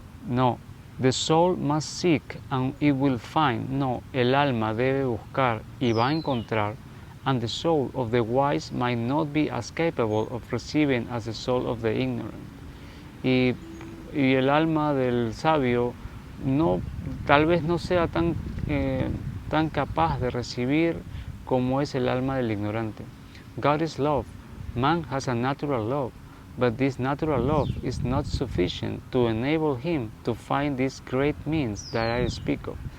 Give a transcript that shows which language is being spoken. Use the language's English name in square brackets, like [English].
[English] No, the soul must seek and it will find. [Spanish] No, el alma debe buscar y va a encontrar. [English] And the soul of the wise might not be as capable of receiving as the soul of the ignorant. [Spanish] Y el alma del sabio tal vez no sea tan capaz de recibir como es el alma del ignorante. [English] God is love. Man has a natural love. But this natural love is not sufficient to enable him to find these great means that I speak of.